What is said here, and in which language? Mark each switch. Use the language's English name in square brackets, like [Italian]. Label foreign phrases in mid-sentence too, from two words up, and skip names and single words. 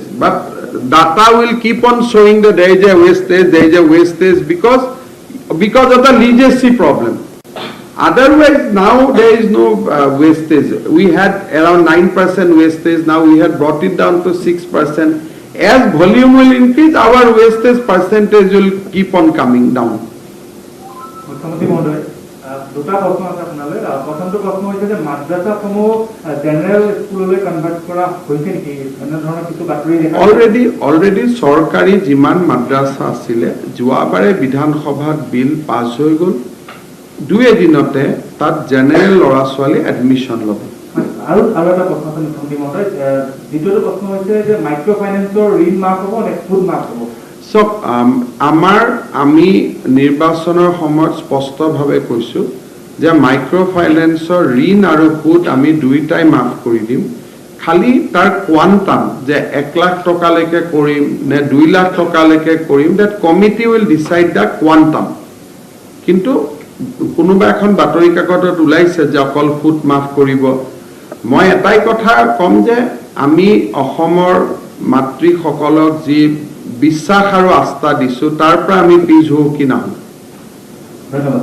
[English] But data will keep on showing that there is a wastage, because of the legacy problem. Otherwise, now there is no wastage. We had around 9% wastage. Now we have brought it down to 6%. As volume will increase, our wastage percentage will keep on coming down. [Assamese] মুখ্যমন্ত্রী মহোদয়, দুটা প্রশ্ন আছে আপনাদের। প্রথমটো প্রশ্ন হচ্ছে যে মাদ্রাসাসমূহ [English] general schoolলৈ convert [Assamese] কৰা হৈছে নেকি? এনে ধৰণৰ কিছু বাতৰি দেখা অলৰেডি চৰকাৰী যিমান মাদ্ৰাসা আছিলে, যোৱাবাৰে বিধানসভাত বিল পাছ হৈ গ'ল। 2 এদিনতে তাত জেনাৰেল ল'ৰা ছোৱালী এডমিশ্যন ল'ব। আৰু এটা প্ৰশ্ন আছে মুখ্যমন্ত্ৰী মহোদয়, দ্বিতীয়টো প্ৰশ্ন হৈছে যে [English] micro financeৰ [Assamese] ঋণ মাফ হ'ব নে সুদ মাফ হ'ব? সব আমি নিৰ্বাচনৰ সময়ত স্পষ্টভাৱে কৈছোঁ যে [English] micro financeৰ [Assamese] ঋণ আৰু সুদ আমি দুইটাই মাফ কৰি দিম। খালি তাৰ কোৱান্টাম যে 1 লাখ টকালৈকে কৰিম নে 2 লাখ টকালৈকে কৰিম, [English] that committee will decide the quantum. [Assamese] কিন্তু কোনোবা এখন বাতৰি কাকতত ওলাইছে যে অকল সুদ মাফ কৰিব। মই এটাই কথা কম যে আমি অসমৰ মাতৃসকলক যি বিশ্বাস আৰু আস্থা দিছোঁ, তাৰ পৰা আমি পিছ হুকি নাহোঁ। ধন্যবাদ।